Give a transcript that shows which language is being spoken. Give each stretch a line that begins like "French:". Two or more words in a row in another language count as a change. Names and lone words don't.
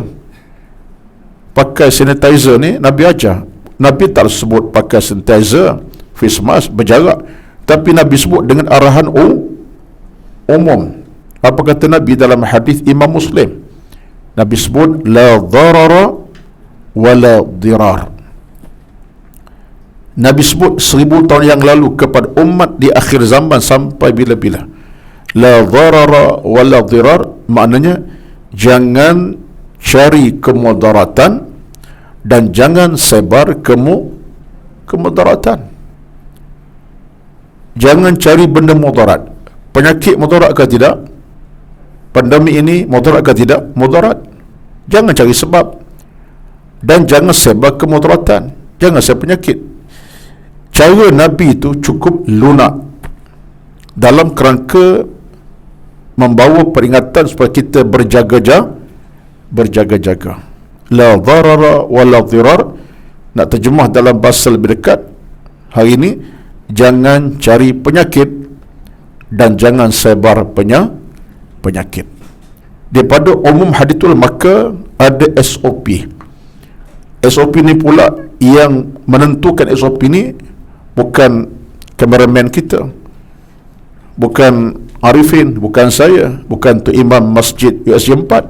Malay: Pakai sanitizer ni Nabi ajar. Nabi tak sebut pakai sanitizer,
English: face mask,
Malay: berjarak. Tapi Nabi sebut dengan arahan umum. Apa kata Nabi dalam hadis Imam Muslim? Nabi sebut
Arabic: لا ضرر ولا ضرار.
Malay: Nabi sebut 1000 tahun yang lalu kepada umat di akhir zaman sampai bila-bila.
Arabic: لا ضرر ولا ضرار,
Malay: maknanya jangan cari kemudaratan dan jangan sebar kemudaratan. Jangan cari benda mudarat. Penyakit mudarat ke tidak? Pandemik ini mudarat ke tidak? Mudarat. Jangan cari sebab. Dan jangan sebar kemudaratan. Jangan sebar penyakit. Cara Nabi itu cukup lunak dalam kerangka membawa peringatan supaya kita berjaga-jaga.
Arabic: لا ضرر ولا ضرار.
Malay: Nak terjemah dalam bahasa lebih dekat hari ini, jangan cari penyakit dan jangan sebar penyakit. Daripada umum hadithul, maka ada SOP. SOP ni pula yang menentukan SOP ni bukan kameraman kita, bukan Arifin, bukan saya, bukan tu Imam Masjid USJ 4.